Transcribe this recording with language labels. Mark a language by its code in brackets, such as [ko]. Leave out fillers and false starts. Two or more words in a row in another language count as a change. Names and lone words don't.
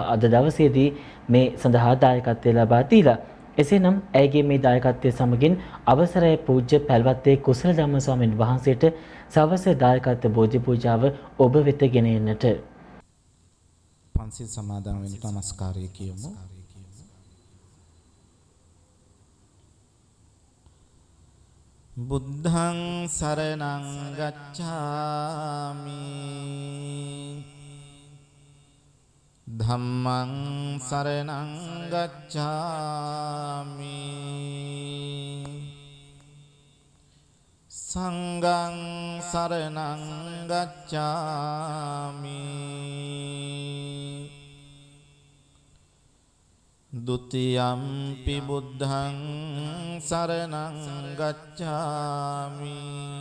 [si] අද දවසේදී මේ සඳහා දායකත්වය ලබා දීලා. එසේනම් ඇගේ මේ දායකත්වයේ සමගින් අවසරයි පූජ්‍ය පැල්වත්තේ කුසල ධම්ම ස්වාමීන් වහන්සේට සවස දායකත්ව බෝධි පූජාව ඔබ වෙත ගෙන එන්නට. පන්සිල් සමාදන් වෙන්න නමස්කාරය කියමු. [pi] බුද්ධං සරණං ගච්ඡාමි ධම්මං සරණං ගච්ඡාමි සංඝං සරණං ගච්ඡාමි ဒုတိ යම්පි බුද්ධං සරණං ගච්ඡාමි